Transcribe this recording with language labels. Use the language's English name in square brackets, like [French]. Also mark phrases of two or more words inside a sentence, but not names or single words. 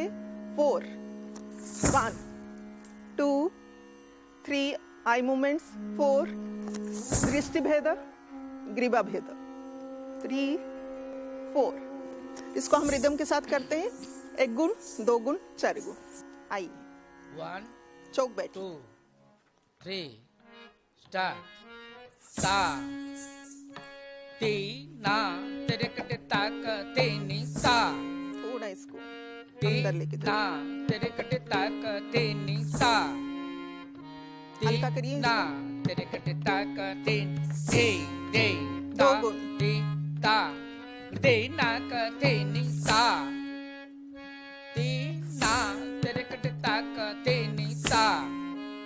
[Hindi] 4 1 2 3, [English] eye movements [Hindi] 4, दृष्टि भेद, ग्रीवा भेद 3 4। इसको हम रिदम के साथ करते हैं। 1 गुण 2 गुण 4 गुण। आइए 1 चौक बैठ। 2 3 स्टार्ट। ता ती ना तेरे कटे ताक ते नी ता थोड़ा इसको ती अंदर लेके ना जाओ। तेरे कटे ताक ते नी ता हल्का करिए ना इसको। तेरे कटे ताक ते ते ते 2 गुण। ती ता ते ना ते नी ता ती ना तेरे कटे ताक ते नी ता